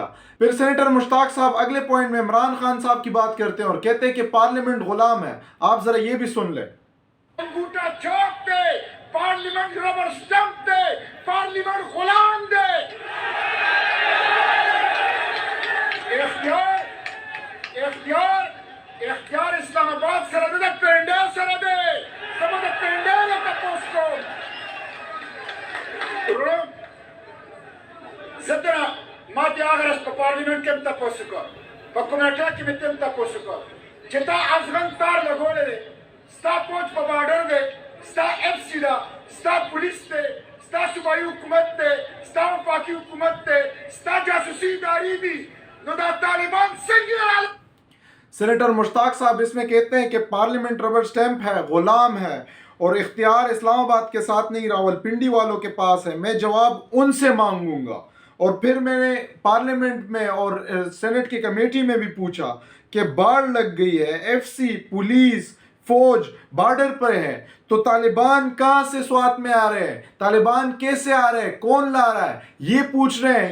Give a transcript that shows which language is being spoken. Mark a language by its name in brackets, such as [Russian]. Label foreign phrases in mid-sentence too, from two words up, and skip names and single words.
[Urdu] پھر سینیٹر مشتاق صاحب اگلے پوائنٹ میں عمران خان صاحب کی بات کرتے ہیں اور کہتے ہیں کہ پارلیمنٹ غلام ہے. آپ ذرا یہ بھی سن لیں. [Pashto] انگوٹھا چوک دے, پارلیمنٹ [English] rubber stamp [Pashto] دے, پارلیمنٹ غلام دے. اختیار اسلام آباد سره ده, پنډه سره ده. زموږ د پنډه نه تپوس کوم. زه ما دې هغه ورځ په پارلیمنټ کې هم تپوس وکړ, په کمیټه کې مې هم تپوس وکړ چې تا افغان تار لګولی دی, ستا پوج په بارډر دی, ستا ایف سی ده, ستا پولیس دی, ستا صوبایي حکومت دی, ستا وفاقي حکومت دی, ستا جاسوسي ادارې دي. نو دا طالبان څنګه [Urdu] سینیٹر مشتاق صاحب اس میں کہتے ہیں کہ پارلیمنٹ [English] rubber stamp [Urdu] ہے, غلام ہے, اور اختیار اسلام آباد کے ساتھ نہیں راولپنڈی والوں کے پاس ہے. میں جواب ان سے مانگوں گا. اور پھر میں نے پارلیمنٹ میں اور سینٹ کی کمیٹی میں بھی پوچھا کہ باڑ لگ گئی ہے, ایف سی, پولیس, فوج بارڈر پر ہے, تو طالبان کہاں سے سوات میں آ رہے ہیں, طالبان کیسے آ رہے ہیں, کون لا رہا ہے, یہ پوچھ رہے ہیں.